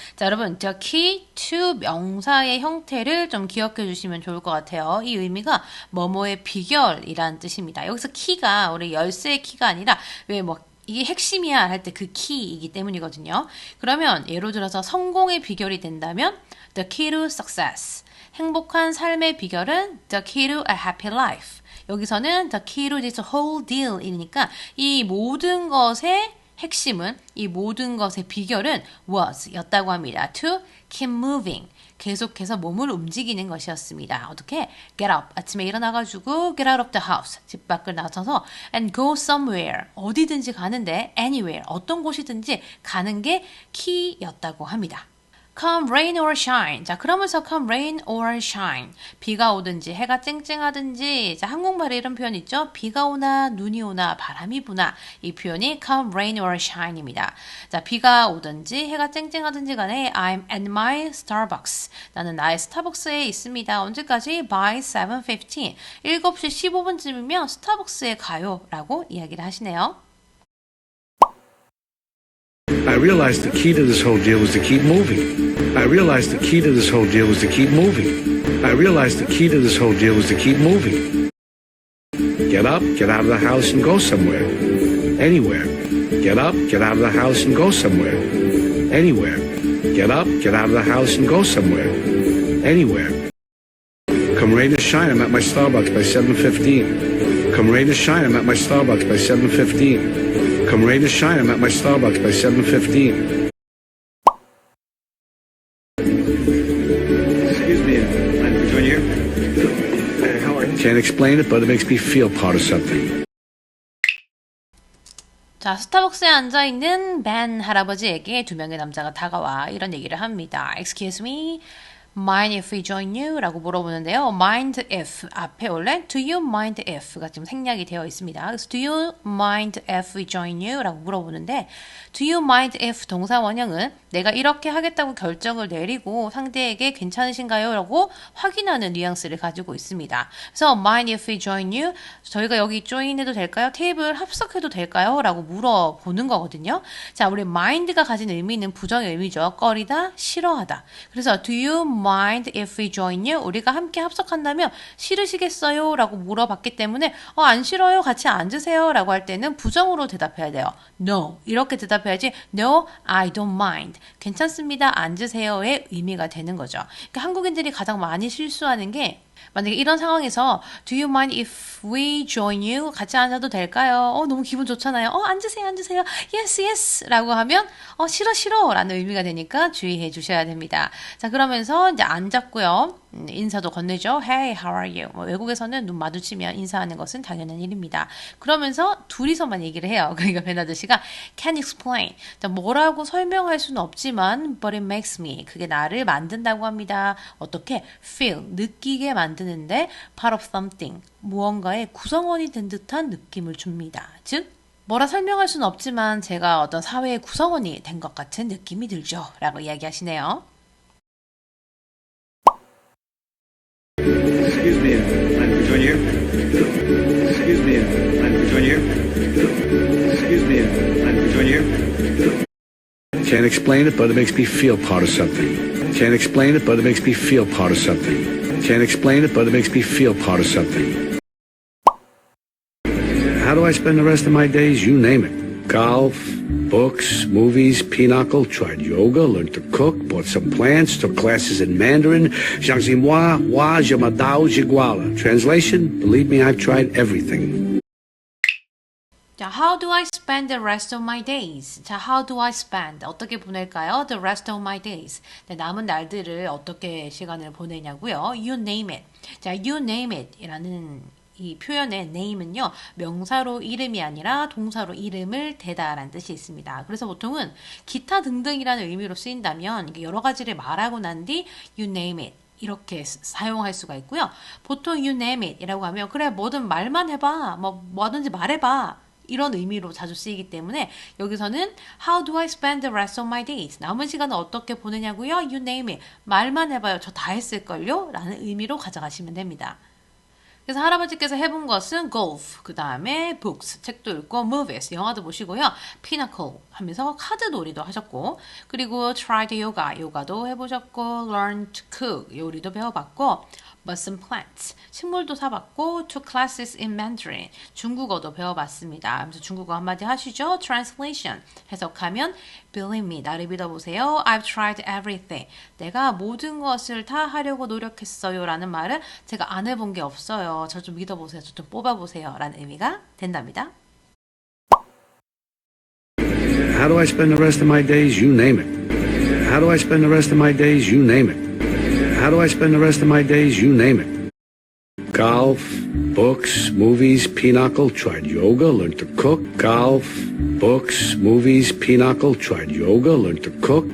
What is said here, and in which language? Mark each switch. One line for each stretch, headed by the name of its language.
Korean: 자, 여러분,
English: the key to
Korean: 명사의 형태를 좀 기억해 주시면 좋을 것 같아요. 이 의미가 뭐뭐의 비결이라는 뜻입니다. 여기서 키가 우리 열쇠의 키가 아니라 왜 뭐 이게 핵심이야 할 때 그 키이기 때문이거든요. 그러면 예를 들어서 성공의 비결이 된다면
English: the key to success.
Korean: 행복한 삶의 비결은
English: the key to a happy life.
Korean: 여기서는
English: the key to this whole deal
Korean: 이니까 이 모든 것의 핵심은 이 모든 것의 비결은 was 였다고 합니다.
English: To keep moving.
Korean: 계속해서 몸을 움직이는 것이었습니다. 어떻게?
English: Get up.
Korean: 아침에 일어나가지고
English: get out of the house.
Korean: 집 밖을 나서서
English: and go somewhere.
Korean: 어디든지 가는데 anywhere. 어떤 곳이든지 가는 게 key였다고 합니다.
English: Come rain or shine.
Korean: 자, 그러면서
English: come rain or shine.
Korean: 비가 오든지 해가 쨍쨍하든지. 자, 한국말에 이런 표현 있죠? 비가 오나 눈이 오나 바람이 부나. 이 표현이
English: come rain or shine
Korean: 입니다. 자, 비가 오든지 해가 쨍쨍하든지 간에
English: I'm at my Starbucks.
Korean: 나는 나의 스타벅스에 있습니다. 언제까지?
English: By 7:15.
Korean: 7시 15분쯤이면 스타벅스에 가요. 라고 이야기를 하시네요.
English: I realized the key to this whole deal was to keep moving. I realized the key to this whole deal was to keep moving. I realized the key to this whole deal was to keep moving. Get up, get out of the house and go somewhere. Anywhere. Get up, get out of the house and go somewhere. Anywhere. Get up, get out of the house and go somewhere. Anywhere. Come rain or shine, I'm at my Starbucks by 7:15. Come rain or shine, I'm at my Starbucks by 7:15. Come rain or shine, I'm at my Starbucks by 7:15. Excuse me, mind if we join you? How are you? Can't explain it, but it makes me feel part of something.
Korean: 자, 스타벅스에 앉아있는 벤 할아버지에게 두 명의 남자가 다가와 이런 얘기를 합니다.
English: Excuse me, mind if we join you?
Korean: 라고 물어보는데요. mind if 앞에 원래 do you mind if가 지금 생략이 되어 있습니다. 그래서
English: do you mind if we join you?
Korean: 라고 물어보는데
English: do you mind if
Korean: 동사 원형은 내가 이렇게 하겠다고 결정을 내리고 상대에게 괜찮으신가요? 라고 확인하는 뉘앙스를 가지고 있습니다.
English: 그래서 mind if we join you?
Korean: 저희가 여기 join 해도 될까요? 테이블 합석해도 될까요? 라고 물어보는 거거든요. 자, 우리 mind가 가진 의미는 부정의 의미죠. 꺼리다, 싫어하다. 그래서
English: do you mind if we join you?
Korean: 우리가 함께 합석한다면 싫으시겠어요? 라고 물어봤기 때문에 안 싫어요. 같이 앉으세요. 라고 할 때는 부정으로 대답해야 돼요.
English: No.
Korean: 이렇게 대답해야지
English: No, I don't mind.
Korean: 괜찮습니다. 앉으세요의 의미가 되는 거죠. 그러니까 한국인들이 가장 많이 실수하는 게 만약에 이런 상황에서
English: Do you mind if we join you?
Korean: 같이 앉아도 될까요? 너무 기분 좋잖아요. 앉으세요, 앉으세요.
English: Yes, yes
Korean: 라고 하면 싫어, 싫어 라는 의미가 되니까 주의해 주셔야 됩니다. 자, 그러면서 이제 앉았고요. 인사도 건네죠.
English: Hey, how are you?
Korean: 외국에서는 눈 마주치면 인사하는 것은 당연한 일입니다. 그러면서 둘이서만 얘기를 해요. 그러니까 벤 아저씨가 Can explain. 자, 뭐라고 설명할 수는 없지만
English: But it makes me.
Korean: 그게 나를 만든다고 합니다. 어떻게? Feel. 느끼게 만드는데
English: part of something.
Korean: 무언가의 구성원이 된 듯한 느낌을 줍니다. 즉 뭐라 설명할 수는 없지만 제가 어떤 사회의 구성원이 된 것 같은 느낌이 들죠. 라고 이야기하시네요.
English: Excuse me, mind if we join you? Excuse me, mind if we join you? Excuse me, mind if we join you? Can't explain it, but it makes me feel part of something. Can't explain it, but it makes me feel part of something. Can't explain it, but it makes me feel part of something. How do I spend the rest of my days? You name it. Golf, books, movies, pinochle, tried yoga, learned to cook, bought some plants, took classes in Mandarin. Jiangximwa, wa, jimadao, jiguala. Translation, believe me, I've tried everything.
Korean: 자,
English: how do I spend the rest of my days? 자, how do I spend?
Korean: 어떻게 보낼까요?
English: The rest of my days.
Korean: 네, 남은 날들을 어떻게 시간을 보내냐고요?
English: You name it.
Korean: 자,
English: you name it
Korean: 이라는 이 표현의 name은요, 명사로 이름이 아니라 동사로 이름을 대다라는 뜻이 있습니다. 그래서 보통은 기타 등등이라는 의미로 쓰인다면 여러 가지를 말하고 난 뒤
English: you name it.
Korean: 이렇게 사용할 수가 있고요. 보통
English: you name it
Korean: 이라고 하면 그래 뭐든 말만 해봐. 뭐든지 말해봐. 이런 의미로 자주 쓰이기 때문에 여기서는
English: How do I spend the rest of my days?
Korean: 남은 시간을 어떻게 보내냐고요?
English: You name it.
Korean: 말만 해봐요. 저 다 했을걸요? 라는 의미로 가져가시면 됩니다. 그래서 할아버지께서 해본 것은 golf, 그 다음에 books, 책도 읽고 movies, 영화도 보시고요. pinochle 하면서 카드 놀이도 하셨고 그리고
English: tried yoga,
Korean: 요가도 해보셨고
English: learned to cook,
Korean: 요리도 배워봤고
English: bought some plants,
Korean: 식물도 사봤고
English: took classes in Mandarin,
Korean: 중국어도 배워봤습니다. 그래서 중국어 한마디 하시죠. translation, 해석하면
English: believe me,
Korean: 나를 믿어보세요.
English: I've tried everything.
Korean: 내가 모든 것을 다 하려고 노력했어요 라는 말은 제가 안 해본 게 없어요. 저 좀 믿어보세요. 저 좀 뽑아보세요 라는 의미가 된답니다.
English: How do I spend the rest of my days? You name it. How do I spend the rest of my days? You name it. How do I spend the rest of my days? You name it. Golf, books, movies, pinochle, tried yoga, learned to cook. Golf, books, movies, pinochle, tried yoga, learned to cook.